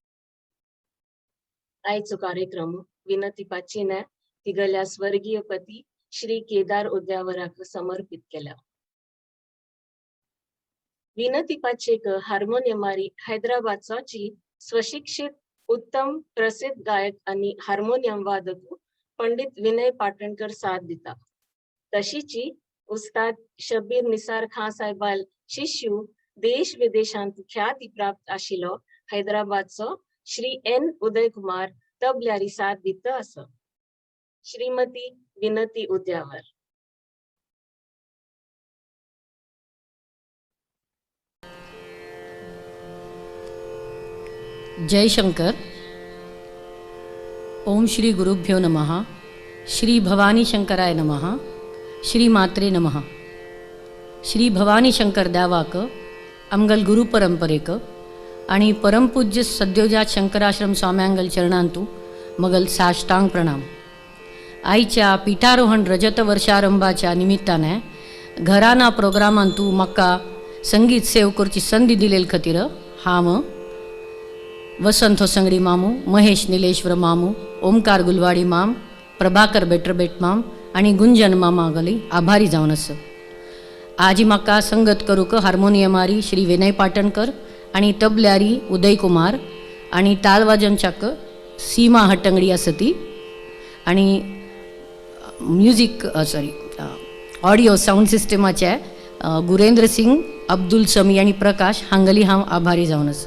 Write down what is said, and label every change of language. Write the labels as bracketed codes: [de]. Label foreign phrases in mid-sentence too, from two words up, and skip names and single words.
[kok] आयचो कार्यक्रम विनतीपाचीने तिगल्या स्वर्गीय पती श्री केदार उद्यावराक समर्पित केला. विनतीपाचेक हार्मोनियमारी हैदराबादची स्वशिक्षित उत्तम प्रसिद्ध गायक आणि हार्मोनियम वादक पंडित विनय पाटणकर साथ दिता. तशीची उस्ताद शब्बीर निसार खान साहेबाल शिष्यू देश विदेशांत ख्याती प्राप्त आशिलो हैदराबादचो श्री एन उदय कुमार तबल्यारी साथ दित अस. श्रीमती विनती उद्यावर. जय शंकर. [sa] ओम श्री गुरुभ्यो नमः. श्री भवानी शंकराय नमः. श्री मात्रे नमः. श्री भवानी शंकर देवाक आमगल गुरु परंपरेक आणि परमपूज्य सद्योजात शंकराश्रम स्वाम्यांगल चरणांतू मगल साष्टांग प्रणाम. [kok] आईच्या पीठारोहण रजत वर्षारंभाच्या निमित्ताने घराना प्रोग्रामांतू म्हाका संगीत सेव करची संधी दिलेल खातीर हांव वसंत होसंगडी मामू, महेश निलेश्वर मामू, ओमकार गुलवाडी माम, प्रभाकर बेटरबेट माम आणि गुंजन मामा गली आभारी जावन आसा. आजी म्हाका संगत करूक हार्मोनियमारी श्री विनय पाटणकर आणि तबल्यारी उदय कुमार आणि तालवाजनच्याक सीमा हट्टंगडी आसा ती आणि [en] music audio sound systemाचे [kok] गुरेंद्र सिंग, अब्दुल समी आणि प्रकाश हांगली हांव आभारी जावन आसा.